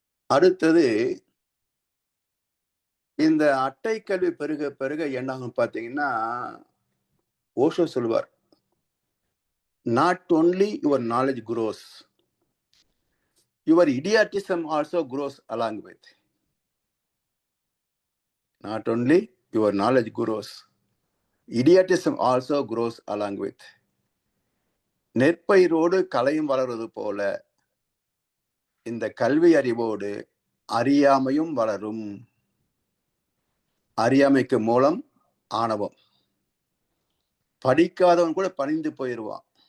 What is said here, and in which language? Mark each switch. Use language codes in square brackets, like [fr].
[ta] அடுத்தது இந்த அட்டை கல்வி பெருக பெருக என்னாகும் பார்த்தீங்கன்னா, ஓஷோ சொல்வார், [en] Not only your knowledge grows, your idiotism also grows along with. Not only your knowledge grows, idiotism also grows along with. [ta] நெற்பயிரோடு களையும் வளர்வது போல இந்த கல்வி அறிவோடு அறியாமையும் வளரும். அறியாமைக்கு மூலம் ஆணவம். படிக்காதவன் கூட பணிந்து போயிடுவான்.